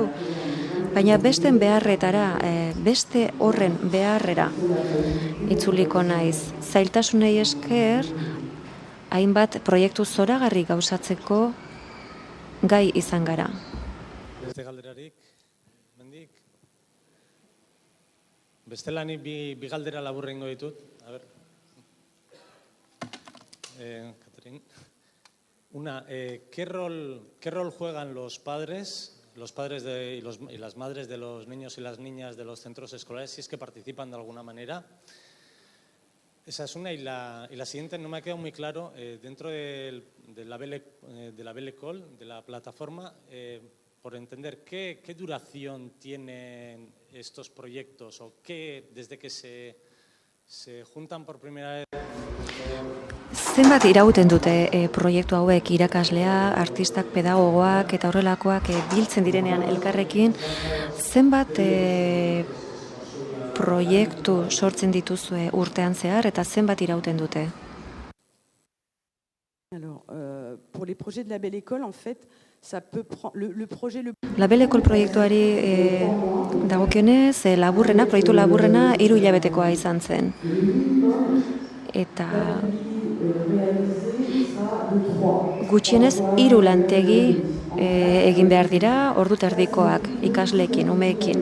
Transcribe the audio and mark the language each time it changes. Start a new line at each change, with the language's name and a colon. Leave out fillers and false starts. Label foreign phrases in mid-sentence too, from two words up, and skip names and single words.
Basque: Baina beste horren beharrera itzuliko naiz. Zailtasunei esker, hainbat proiektu zoragarri gauzatzeko gai izan gara. Beste galderarik, mendik. Bestelanik bi galdera laburra ingo ditut.
Spanish: A ver. Catherine. Una, ¿qué rol juegan los padres y las madres de los niños y las niñas de los centros escolares, si es que participan de alguna manera? Esa es una, y la siguiente no me ha quedado muy claro, dentro de la Belle École, de la plataforma, por entender qué duración tienen estos proyectos o desde que se juntan por primera vez.
Basque: Zenbat irauten dute proiektu hauek irakaslea, artistak, pedagogoak eta horrelakoak biltzen direnean elkarrekin, zenbat proiektu sortzen dituzue urtean zehar eta zenbat irauten dute?
French: Alors, pour les projets de la Belle École, en fait, ça peut prendre le projet le
Basque: La Belle École proiektuari dagokionez, proiektu laburrena 3 hilabetekoa izan zen. Eta gutxienez 3 lantegi egin behar dira, ordu terdikoak, ikasleekin, umeekin.